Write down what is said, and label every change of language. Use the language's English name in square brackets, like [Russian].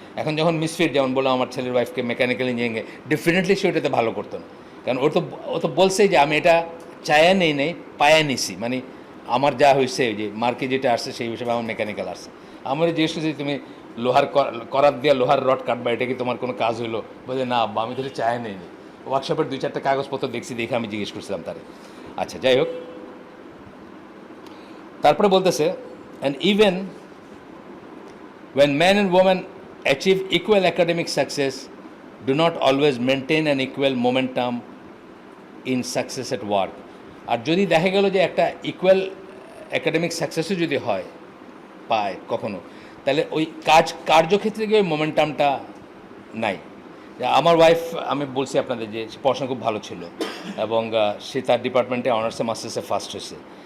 [Bangla] এখন যখন মিসফিট, যেমন বললাম আমার ছেলের ওয়াইফকে মেকানিক্যাল ইঞ্জিনিয়ারিংয়ে, ডেফিনেটলি সে ওটাতে ভালো করতো না, কারণ ও তো বলছেই যে আমি এটা চায়া নেই পায়া নিছি, মানে আমার যা হয়েছে যে মার্কে যেটা আসছে সেই হিসেবে আমার মেকানিক্যাল আসছে। আমার জিজ্ঞেস করছি তুমি লোহার করাত দিয়ে লোহার রড কাটবা, এটা কি তোমার কোনো কাজ হইলো? বলে না আব্বা, আমি তাহলে চায়া নেই। ওয়ার্কশপের 2-4টা কাগজপত্র দেখে আমি জিজ্ঞেস করছিলাম তারে। আচ্ছা, যাই হোক, তারপরে বলতেছে, [English] And even when men and women achieve equal academic success, do not always maintain an equal momentum in success at work. [Bangla] আর যদি দেখা গেল যে একটা ইকুয়াল একাডেমিক সাকসেসও যদি পায় কখনো, তাহলে ওই কার্যক্ষেত্রে গিয়ে ওই মোমেন্টামটা নাই। আমার ওয়াইফ, আমি বলছি আপনাদের যে পড়াশোনা খুব ভালো ছিল এবং সে তার ডিপার্টমেন্টে অনার্সে মাস্টার্সে ফার্স্ট হয়েছে।